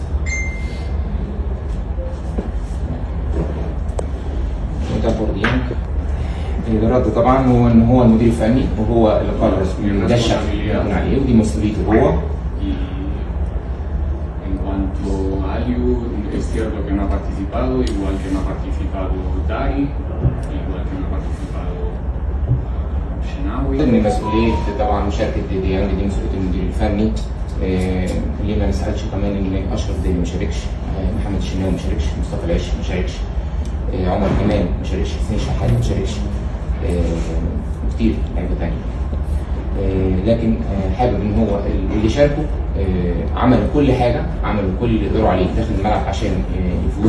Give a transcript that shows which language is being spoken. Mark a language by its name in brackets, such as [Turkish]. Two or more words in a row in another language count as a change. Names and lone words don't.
[Arabic] متابور ديانج الرد طبعا هو ان هو المدير الفني وهو اللي قرر المدشر عليه ودي مسؤوليته هو. [Spanish] Aliu, es cierto que no ha participado, igual que no ha participado Dari, igual que no ha participado Shenawi. [Arabic] من مسؤولية طبعا مشاركة ديانج دي مسؤولية المدير الفني. اللي ما نسألش كمان ان اشرف داري ما شاركش، محمد الشناوي ما شاركش، مصطفى العش ما شاركش، عمر كمال ما شاركش، حسين شحات ما شاركش، كتير لعيبة تانية. لكن حابب ان هو اللي شاركوا عملوا كل حاجه، عملوا كل اللي يقدروا عليه داخل الملعب عشان يفوزوا.